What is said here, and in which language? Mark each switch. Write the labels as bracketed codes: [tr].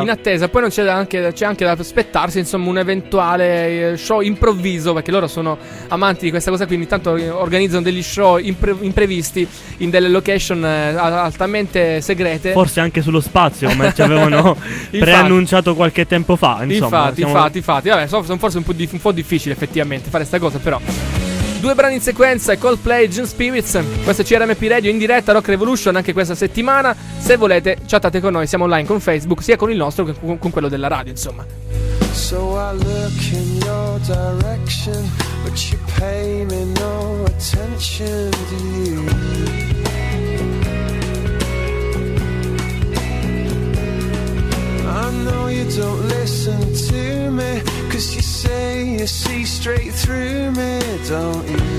[it] In attesa, poi non c'è, c'è anche da aspettarsi, insomma, un eventuale show improvviso, perché loro sono amanti di questa cosa, quindi intanto organizzano degli show imprevisti in delle location altamente segrete, forse anche sullo spazio, come ci avevano preannunciato qualche tempo fa, insomma. Infatti vabbè, sono forse un po' difficile effettivamente fare questa cosa, però. Due brani in sequenza, Coldplay, June Spirits. Questo è CRMP Radio in diretta, Rock Revolution, anche questa settimana. Se volete, chattate con noi, siamo online con Facebook, sia con il nostro che con quello della radio, insomma. [en] So I look in your direction, but you pay me no attention to you. I know you don't listen to me, 'cause you say you see straight through me, don't you?